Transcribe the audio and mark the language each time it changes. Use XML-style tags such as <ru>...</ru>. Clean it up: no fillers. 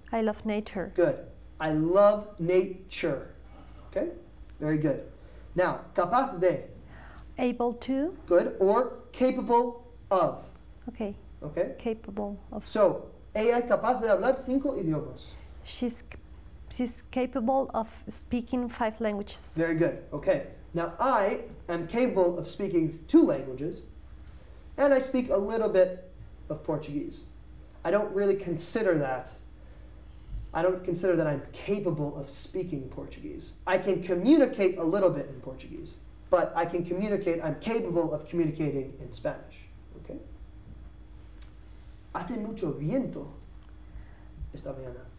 <en>I love nature. Good. I love nature. Okay? Very good. Now, capaz de. Able to. Good. Or capable of. Okay. Okay? Capable of.</en> <es>So, ella es capaz de hablar 5 idiomas.</es> <en>She's capable of speaking 5 languages. Very good. Okay. Now, I am capable of speaking 2 languages, and I speak a little bit of Portuguese. I don't really consider that. I don't consider that I'm capable of speaking Portuguese. I can communicate a little bit in Portuguese, but I'm capable of communicating in Spanish. Okay?</en> <es>Hace mucho viento esta mañana.</es>